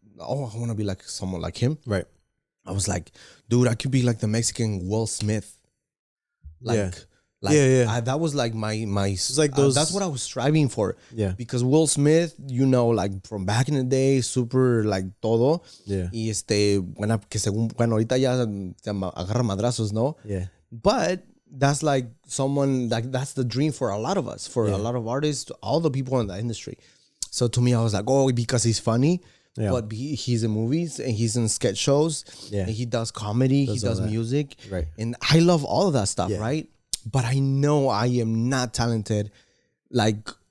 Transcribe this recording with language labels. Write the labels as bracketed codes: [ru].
[en] Oh, I want to be like someone like him. Right. I was like, dude, I could be like the Mexican Will Smith. That was like my. It's like those. That's what I was striving for. Yeah. Because Will Smith, you know, like from back in the day, super like todo. Yeah. [es] Y que según, bueno, ahorita ya se agarra madrazos, ¿no? [en] Yeah. But that's like someone like that's the dream for a lot of us, for a lot of artists, all the people in the industry. So to me, I was like, oh, because he's funny. Yeah. But he's in movies and he's in sketch shows. Yeah. And he does comedy. He does music. Right. And I love all of that stuff, right? But I know I am not talented, like